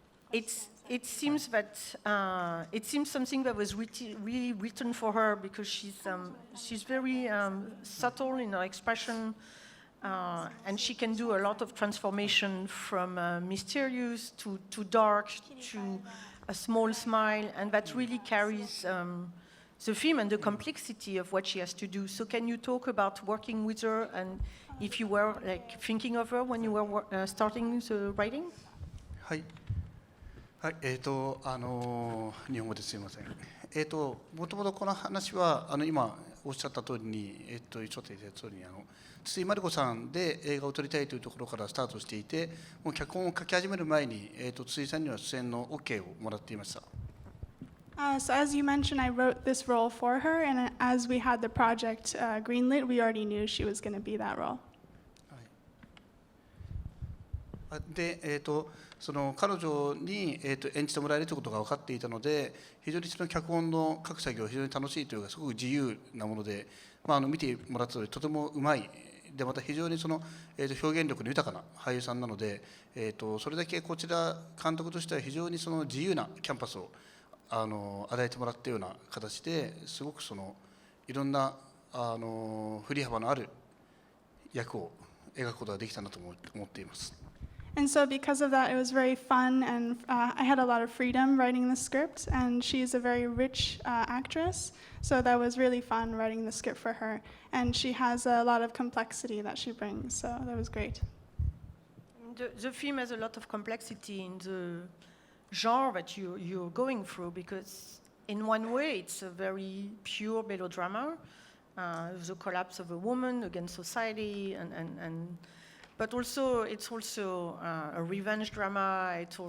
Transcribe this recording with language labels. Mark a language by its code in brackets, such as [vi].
[en] It seems something that was really written for her because she's very subtle in her expression, and she can do a lot of transformation from mysterious to dark to a small smile, and that really carries the film and the complexity of what she has to do. So can you talk about working with her and if you were like thinking of her when you were starting the writing? [ja] はい。はい、日本語ですいません。もともとこの話は今おっしゃった通りにちょっと言った通りに筒井真理子さんで映画を撮りたいというところからスタートしていて、もう脚本を書き始める前に筒井さんには出演の OK をもらっていました。 [en] So as you mentioned, I wrote this role for her, and as we had the project greenlit, we already knew she was going to be that role. [ja] で、その彼女に、演じてもらえるということが分かっていたので、非常にその脚本の書く作業は非常に楽しいというか、すごく自由なもので、見てもらったのでとてもうまい。でまた非常にその、表現力の豊かな俳優さんなので、それだけこちら監督としては非常にその自由なキャンパスを与えてもらったような形ですごくそのいろんな振り幅のある役を描くことができたなと思っています。 [en] And so because of that, it was very fun, and I had a lot of freedom writing the script, and she's a very rich actress, so that was really fun writing the script for her. And she has a lot of complexity that she brings, so that was great. The film has a lot of complexity in the genre that you're going through, because in one way it's a very pure melodrama, the collapse of a woman against society, but also it's also a revenge drama.